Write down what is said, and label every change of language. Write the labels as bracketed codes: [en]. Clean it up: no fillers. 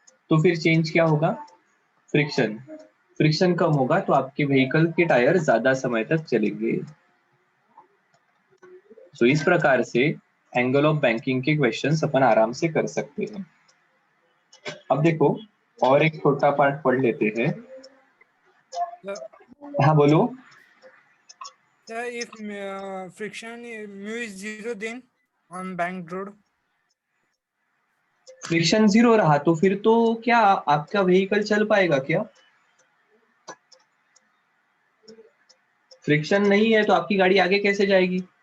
[hi] तो फिर चेंज क्या होगा? फ्रिक्शन। फ्रिक्शन कम होगा तो आपके व्हीकल के टायर ज्यादा समय तक चलेंगे। सो इस प्रकार से एंगल ऑफ बैंकिंग के क्वेश्चंस अपन आराम से कर सकते हैं। अब देखो और एक छोटा पार्ट पढ़ लेते हैं। [en] The, [hi] हाँ बोलो। [en] if friction mu is zero, then on banked road. [hi] Friction zero रहा तो फिर तो क्या आपका व्हीकल चल पाएगा क्या? फ्रिक्शन नहीं है तो आपकी गाड़ी आगे कैसे जाएगी?